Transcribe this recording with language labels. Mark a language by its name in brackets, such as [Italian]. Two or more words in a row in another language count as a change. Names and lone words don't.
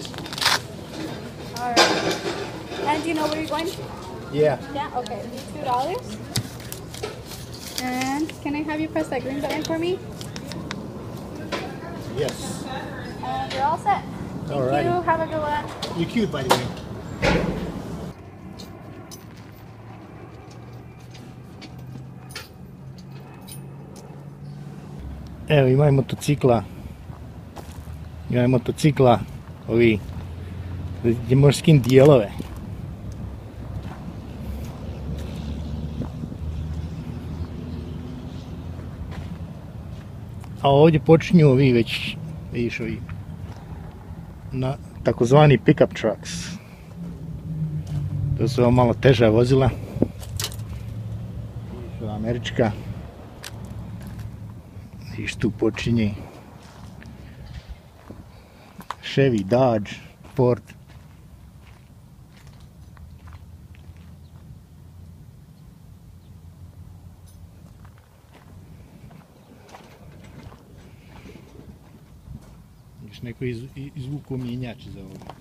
[English] All right. And do you know where you're going? Yeah. Yeah. Okay. $2. And can I have you press that green button for me? Yes. And you're all set. Thank Alrighty. you. Have a good one. You're cute, by the way. [Croatian] Evo, ima motocikla, ovi, gdje možeš skinuti dijelove. A ovdje počinju ovi već, vidiš ovi, na takozvani [English] pick-up trucks. [Croatian] To su malo teža vozila. Vidiš ova američka. Vidiš tu počinje Chevy, Dodge, Ford. Još neko izvuku mjenjač za ovo.